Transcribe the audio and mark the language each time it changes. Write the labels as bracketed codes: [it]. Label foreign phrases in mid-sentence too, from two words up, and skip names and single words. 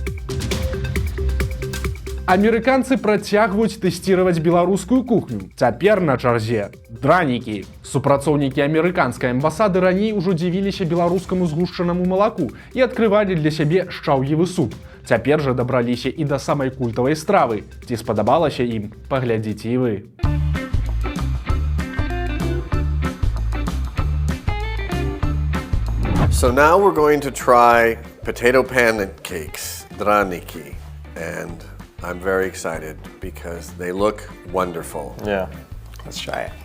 [be] Амерыканцы працягваюць тэсціраваць беларускую кухню. Цяпер на чарзе дранікі. Супрацоўнікі амерыканскай амбасады раней ужо дзівіліся беларускаму згушчанаму малаку і адкрывалі для сябе шчаўевы суп. Цяпер жа дабраліся і да самай культавай стравы. Ці спадабалася ім, паглядзіце і вы. [en] So now we're going to try potato pancakes, draniki, and I'm very excited because they look wonderful. Yeah, let's try it.